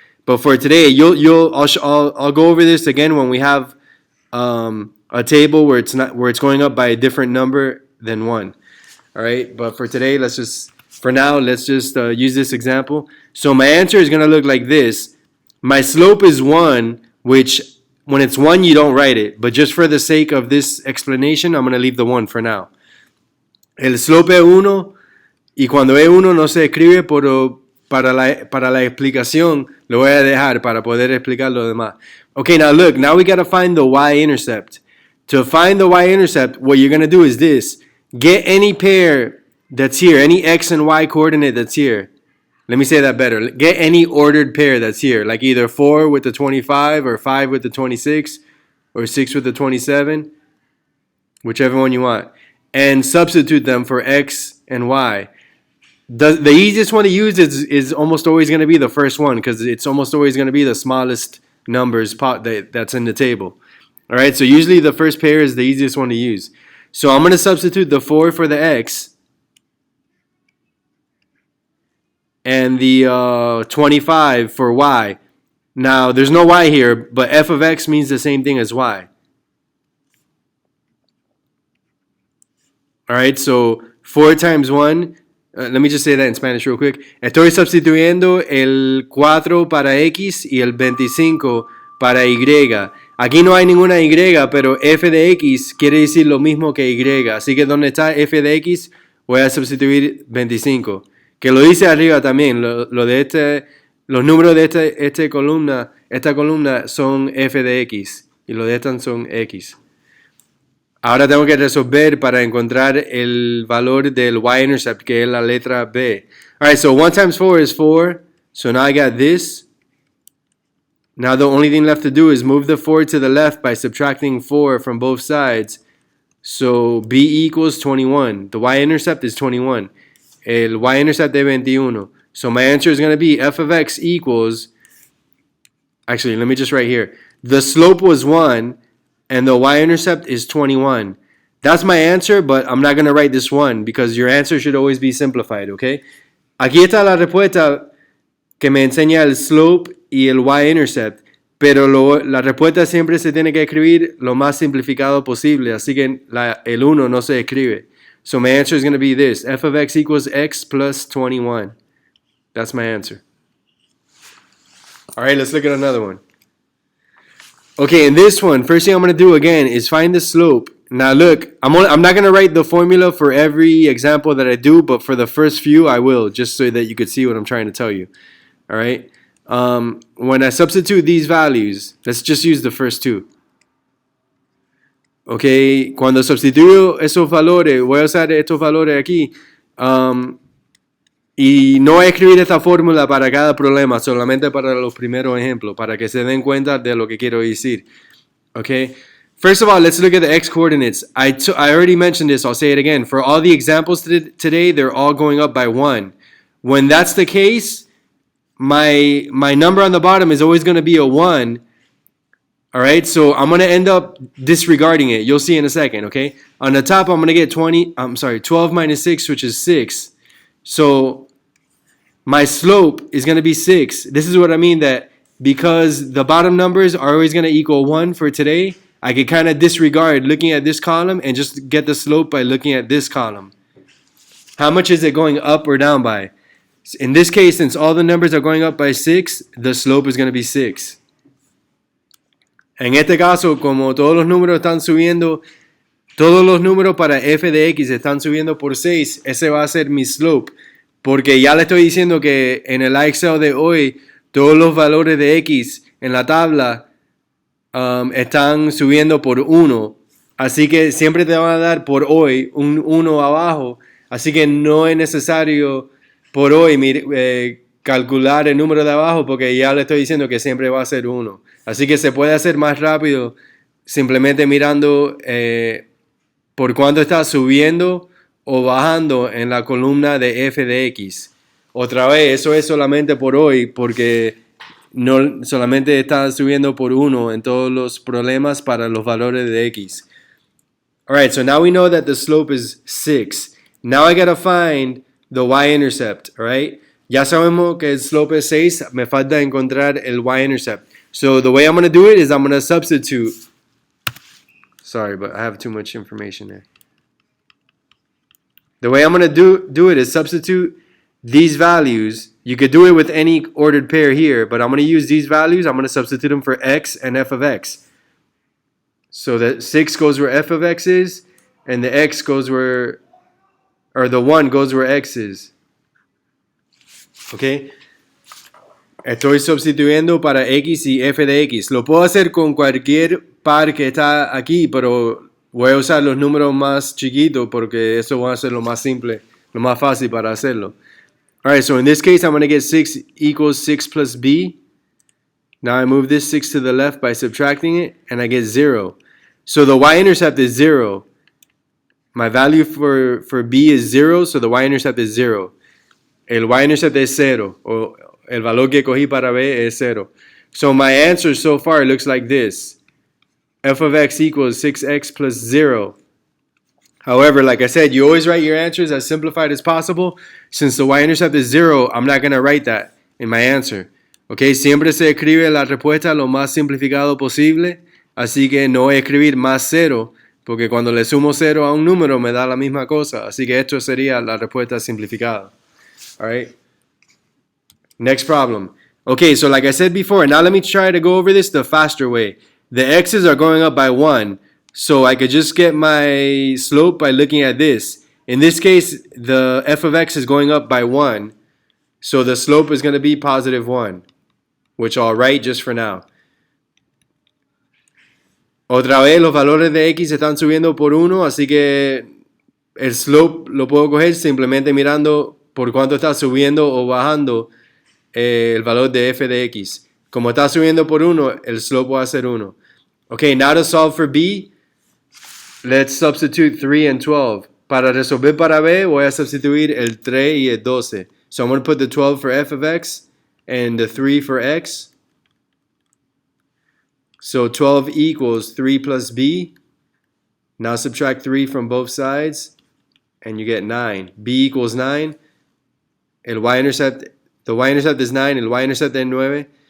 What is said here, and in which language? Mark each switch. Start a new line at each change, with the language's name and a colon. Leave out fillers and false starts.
English: But for today, I'll go over this again when we have a table where it's going up by a different number than 1. All right, but for today, let's just use this example. So my answer is going to look like this. My slope is 1, which when it's 1, you don't write it. But just for the sake of this explanation, I'm going to leave the 1 for now.
Spanish: El slope es 1, y cuando es 1 no se escribe, pero para la explicación lo voy a dejar para poder explicar lo demás.
English: Okay, now look, now we got to find the y-intercept. To find the y-intercept, what you're going to do is this. Get any pair that's here, any x and y coordinate that's here. Let me say that better. Get any ordered pair that's here, like either 4 with the 25 or 5 with the 26 or 6 with the 27, whichever one you want, and substitute them for x and y. The easiest one to use is almost always going to be the first one because it's almost always going to be the smallest numbers that's in the table. All right, so usually the first pair is the easiest one to use. So I'm going to substitute the 4 for the x and the 25 for y. Now, there's no y here, but f of x means the same thing as y. All right, so 4 times 1, let me just say that in Spanish real quick.
Spanish: Estoy sustituyendo el 4 para x y el 25 para y. Aquí no hay ninguna y, pero f de x quiere decir lo mismo que y. Así que donde está f de x, voy a sustituir 25. Que lo dice arriba también. Los números de esta columna son f de x. Y los de esta son x. Ahora tengo que resolver para encontrar el valor del y-intercept, que es la letra B.
English: All right, so 1 times 4 is 4. So now I got this. Now the only thing left to do is move the 4 to the left by subtracting 4 from both sides. So B equals 21. The y-intercept is 21.
Spanish: El y-intercept es 21.
English: So my answer is going to be f of x equals, actually, let me just write here. The slope was 1, and the y-intercept is 21. That's my answer, but I'm not going to write this 1 because your answer should always be simplified, okay?
Spanish: Aquí está la respuesta que me enseña el slope y el y-intercept, pero la respuesta siempre se tiene que escribir lo más simplificado posible, así que el 1 no se escribe.
English: So my answer is going to be this, f of x equals x plus 21. That's my answer. All right, let's look at another one. Okay, in this one, first thing I'm going to do again is find the slope. Now look, I'm not going to write the formula for every example that I do, but for the first few I will, just so that you could see what I'm trying to tell you. All right? When I substitute these values, let's just use the first two.
Spanish: Okay, cuando sustituyo esos valores, voy a usar estos valores aquí. Y no voy a escribir esta fórmula para cada problema, solamente para los primeros ejemplos, para que se den cuenta de lo que quiero decir.
English: Okay? First of all, let's look at the x coordinates. I already mentioned this, I'll say it again. For all the examples today, they're all going up by 1. When that's the case, my number on the bottom is always going to be a 1. All right, so I'm going to end up disregarding it. You'll see in a second, okay? On the top, I'm going to get 12 minus 6, which is 6. So my slope is going to be 6. This is what I mean, that because the bottom numbers are always going to equal 1 for today, I could kind of disregard looking at this column and just get the slope by looking at this column. How much is it going up or down by? In this case, since all the numbers are going up by 6, the slope is going to be 6.
Spanish: En este caso, como todos los números están subiendo, todos los números para f de x están subiendo por 6, ese va a ser mi slope. Porque ya le estoy diciendo que en el IXL de hoy, todos los valores de x en la tabla están subiendo por 1. Así que siempre te van a dar por hoy un 1 abajo. Así que no es necesario por hoy calcular el número de abajo porque ya le estoy diciendo que siempre va a ser 1. Así que se puede hacer más rápido simplemente mirando por cuánto está subiendo o bajando en la columna de f de x. Otra vez, eso es solamente por hoy porque no solamente está subiendo por 1 en todos los problemas para los valores de x.
English: Alright, so now we know that the slope is 6. Now I gotta find the y-intercept, alright?
Spanish: Ya sabemos que el slope es 6, me falta encontrar el y-intercept.
English: So the way I'm going to do it is I'm going to substitute. Sorry, but I have too much information there. The way I'm going to do it is substitute these values. You could do it with any ordered pair here, but I'm going to use these values. I'm going to substitute them for x and f of x. So that 6 goes where f of x is, and the x goes where, or the 1 goes where x is. Okay?
Spanish: Estoy sustituyendo para x y f de x. Lo puedo hacer con cualquier par que está aquí, pero voy a usar los números más chiquitos porque eso va a ser lo más simple, lo más fácil para hacerlo.
English: Alright, so in this case, I'm going to get 6 equals 6 plus b. Now I move this 6 to the left by subtracting it, and I get 0. So the y-intercept is 0. My value for b is 0, so the y-intercept is 0.
Spanish: El y-intercept es 0, o el valor que cogí para b es 0.
English: So my answer so far looks like this. F of x equals 6x plus 0. However, like I said, you always write your answers as simplified as possible. Since the y-intercept is 0, I'm not going to write that in my answer.
Spanish: Okay, siempre se escribe la respuesta lo más simplificado posible. Así que no voy a escribir más 0, porque cuando le sumo 0 a un número me da la misma cosa. Así que esto sería la respuesta simplificada.
English: All right. Next problem. Okay, so like I said before, now let me try to go over this the faster way. The x's are going up by 1, so I could just get my slope by looking at this. In this case, the f of x is going up by 1, so the slope is going to be positive 1, which I'll write just for now.
Spanish: Otra vez, los valores de x están subiendo por 1, así que el slope lo puedo coger simplemente mirando por cuánto está subiendo o bajando el valor de f de x. Como está subiendo por 1, el slope va a ser 1.
English: Okay, now to solve for b, let's substitute 3 and 12.
Spanish: Para resolver para b, voy a sustituir el 3 y el 12.
English: So I'm going to put the 12 for f of x and the 3 for x. So 12 equals 3 plus b. Now subtract 3 from both sides, and you get 9. b equals 9. The y-intercept is 9,
Spanish: el y-intercept es 9.